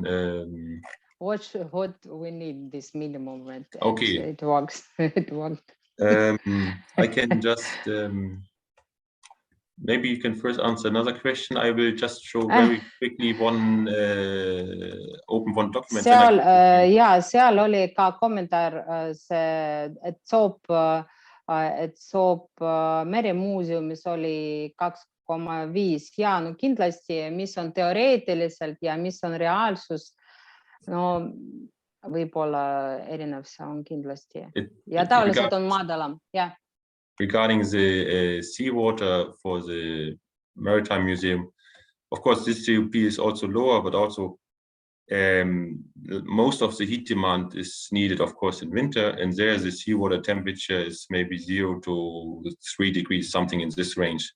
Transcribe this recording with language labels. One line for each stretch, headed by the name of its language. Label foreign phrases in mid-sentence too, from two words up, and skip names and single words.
English: What we need this minimum rate. Okay. It works. It worked. I can just. Maybe you can first answer another question. I will just show very quickly one open one document.
Estonian: Seal oli ka kommentaar see, et Soop meremuuseumis oli 2,5 ja no kindlasti, mis on teoreetiliselt ja mis on reaalsus, no võib-olla erinev, see on kindlasti ja tavaliselt on madalam, jah.
English: Regarding the seawater for the Maritime Museum, of course, this COP is also lower, but also most of the heat demand is needed, of course, in winter. And there the seawater temperature is maybe 0 to 3 degrees, something in this range.